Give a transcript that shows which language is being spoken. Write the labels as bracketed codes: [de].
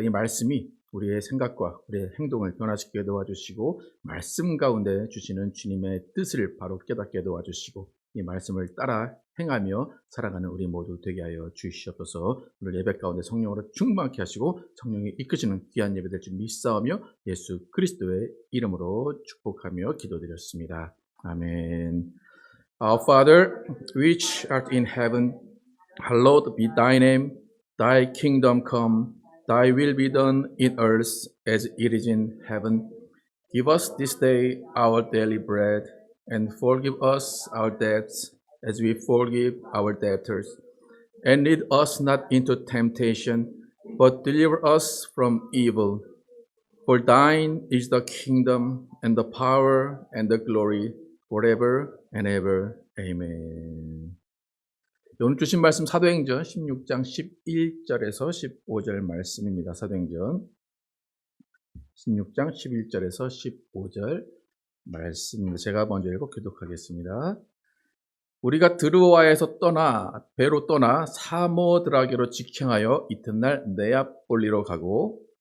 [ko] 이 말씀이 우리의 생각과 우리의 행동을 변화시키게 도와주시고 말씀 가운데 주시는 주님의 뜻을 바로 깨닫게 도와주시고 이 말씀을 따라 행하며 살아가는 우리 모두 되게 하여 주시옵소서. 오늘 예배 가운데 성령으로 충만케 하시고 성령이 이끄시는 귀한 예배 될 줄 믿사오며 예수 그리스도의 이름으로 축복하며 기도드렸습니다. 아멘. [en] Our Father, which art in heaven, hallowed be thy name. Thy kingdom come, thy will be done in earth as it is in heaven. Give us this day our daily bread, and forgive us our debts as we forgive our debtors. And lead us not into temptation, but deliver us from evil. For thine is the kingdom, and the power, and the glory, forever and ever. Amen. [ko] 오늘 주신 말씀 사도행전 16장 11절에서 15절 말씀입니다. 사도행전 16장 11절에서 15절 말씀입니다. 제가 먼저 읽고 교독하겠습니다. 우리가 드로아에서 떠나 배로 떠나 사모드라게로 직행하여 이튿날 네아폴리로 가고